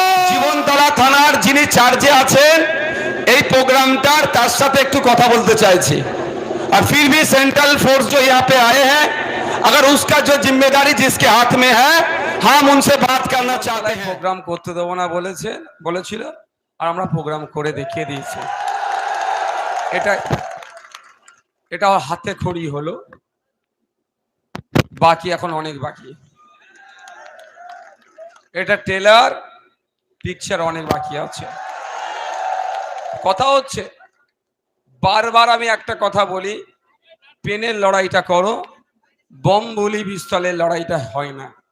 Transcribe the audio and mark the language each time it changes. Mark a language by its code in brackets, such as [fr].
[bn] জীবনতলা থানার যিনি চার্জে আছেন এই প্রোগ্রামটার, তার সাথে একটু কথা বলতে চাইছি। [hi] और फिर भी सेंट्रल फोर्स जो यहाँ पे आए हैं, अगर उसका जो जिम्मेदारी जिसके हाथ में है, हम उनसे बात करना चाहते हैं। [bn] প্রোগ্রাম করতে দেবো না বলেছিল, আর আমরা প্রোগ্রাম করে দেখিয়ে দিয়েছি। এটা হাতে খড়ি হলো, বাকি এখন অনেক বাকি। এটা টেলার পিকচার অনেক বাকি আছে। কথা হচ্ছে, বারবার আমি একটা কথা বলি, পেনের লড়াইটা করো, বোমগুলি পিস্তলের লড়াইটা হয় না।